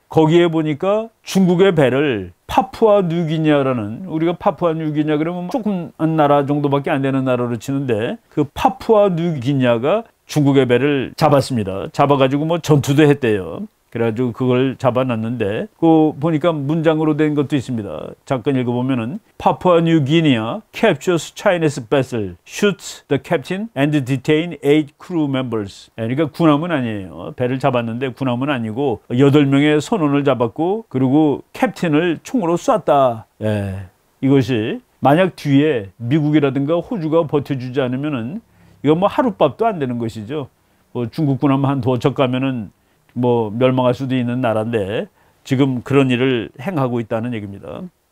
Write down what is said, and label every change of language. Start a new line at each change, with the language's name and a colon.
Korean: 거기에 보니까 중국의 배를 파푸아 뉴기니아라는, 우리가 파푸아 뉴기니아 그러면 조금한 나라 정도밖에 안 되는 나라로 치는데 그 파푸아 뉴기니아가 중국의 배를 잡았습니다. 잡아가지고 뭐 전투도 했대요. 그래가지고 그걸 잡아놨는데 그 보니까 문장으로 된 것도 있습니다. 잠깐 읽어보면은
English: Papua New Guinea captures Chinese vessel, shoots the captain and detain 8 crew members.
Korean: 그러니까 군함은 아니에요. 배를 잡았는데 군함은 아니고 8명의 선원을 잡았고 그리고 캡틴을 총으로 쐈다. 예, 이것이 만약 뒤에 미국이라든가 호주가 버텨주지 않으면은 이건 뭐 하룻밥도 안 되는 것이죠. 뭐 중국 군함 한 두어 척 가면은 뭐 멸망할 수도 있는 나라인데 지금 그런 일을 행하고 있다는 얘기입니다.